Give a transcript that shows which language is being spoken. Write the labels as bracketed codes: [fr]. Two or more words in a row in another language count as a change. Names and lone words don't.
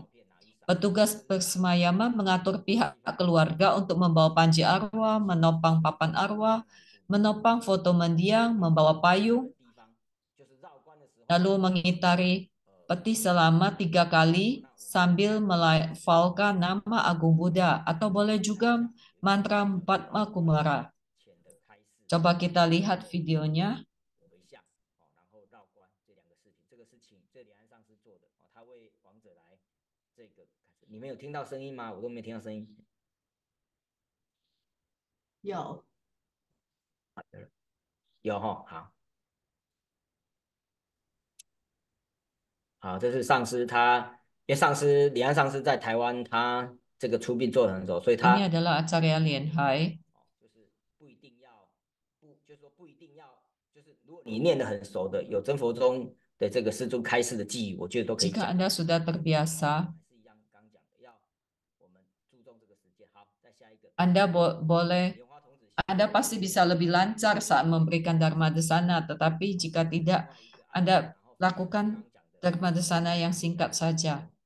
[id] Petugas persemayaman mengatur pihak keluarga untuk membawa panji arwah, menopang papan arwah, menopang foto mendiang, membawa payung, lalu mengitari peti selama 3 kali sambil melafalkan nama Agung Buddha atau boleh juga mantra Padma Kumara. Coba kita lihat videonya. [zh] 有，有哈，好，好，这是上司他，因为李安上司在台湾，他这个出殡做得很熟，所以 [id] Ini [zh] 他 [id] adalah Acarya Lian Hai. [zh] 如果你念得很熟的，有真佛宗的这个师尊开示的记忆，我觉得都可以 [id] Jika [zh] 讲。 [id] Anda sudah terbiasa, Anda boleh, Anda pasti bisa lebih lancar saat memberikan Dharma Desana, tetapi jika tidak, Anda lakukan Dharma Desana yang singkat saja.